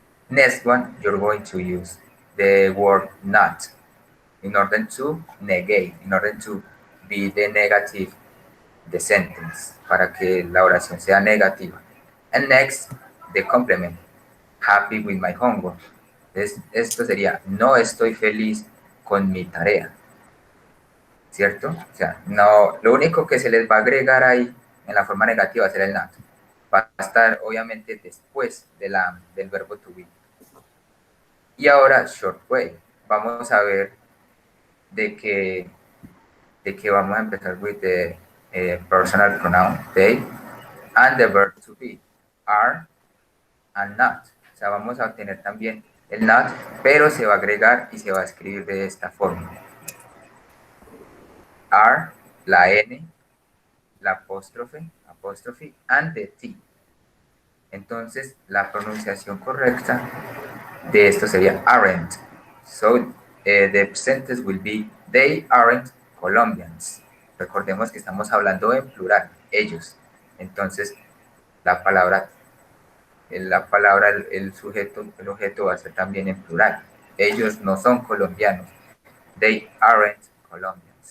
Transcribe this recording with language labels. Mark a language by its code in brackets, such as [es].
[en] Next one, you're going to use the word not in order to negate, in order to be the negative, the sentence, [es] para que la oración sea negativa. [en] And next, the complement, happy with my homework. [es] Esto sería, no estoy feliz con mi tarea, ¿cierto? O sea, no, lo único que se les va a agregar ahí en la forma negativa será el not. Va a estar obviamente después del verbo to be. Y ahora, short way. Vamos a ver de que vamos a empezar [en] with the personal pronoun, they, and the verb to be, are and not. [es] O sea, vamos a obtener también el not, pero se va a agregar y se va a escribir de esta forma. Are, la N, la apóstrofe, [en] and the T. [es] Entonces, la pronunciación correcta de esto sería aren't. [en] So, the sentence will be, they aren't Colombians. [es] Recordemos que estamos hablando en plural, ellos. Entonces, la palabra, el sujeto, el objeto va a ser también en plural. Ellos no son colombianos. [en] They aren't Colombians.